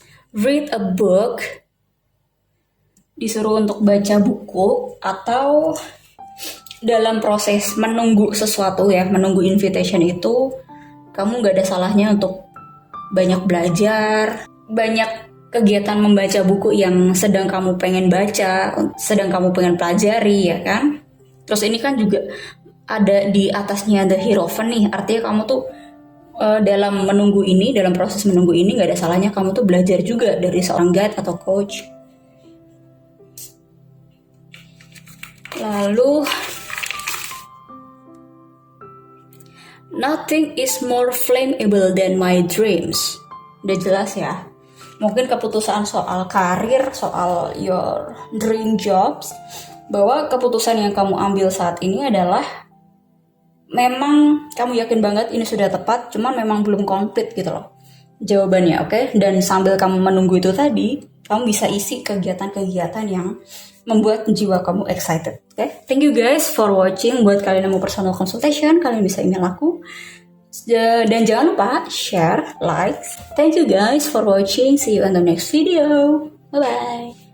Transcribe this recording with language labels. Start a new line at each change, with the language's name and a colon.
English: Read a book,
Indonesian: disuruh untuk baca buku, atau dalam proses menunggu sesuatu ya, menunggu invitation itu, kamu gak ada salahnya untuk banyak belajar, banyak kegiatan membaca buku yang sedang kamu pengen baca, sedang kamu pengen pelajari ya kan. Terus ini kan juga ada di atasnya the Hierophant nih, artinya kamu tuh dalam menunggu ini, dalam proses menunggu ini gak ada salahnya kamu tuh belajar juga dari seorang guide atau coach.
English: Lalu nothing is more flammable than my dreams.
Indonesian: Udah jelas ya. Mungkin keputusan soal karir, soal
English: your dream jobs,
Indonesian: bahwa keputusan yang kamu ambil saat ini adalah memang kamu yakin banget ini sudah tepat, cuman memang belum komplit gitu loh jawabannya, oke? Dan sambil kamu menunggu itu tadi, kamu bisa isi kegiatan-kegiatan yang membuat jiwa kamu excited, oke?
English: Thank you guys for watching.
Indonesian: Buat kalian yang mau personal consultation, kalian bisa email aku. Dan jangan lupa
English: share, like. Thank you guys for watching. See you on the next video. Bye bye.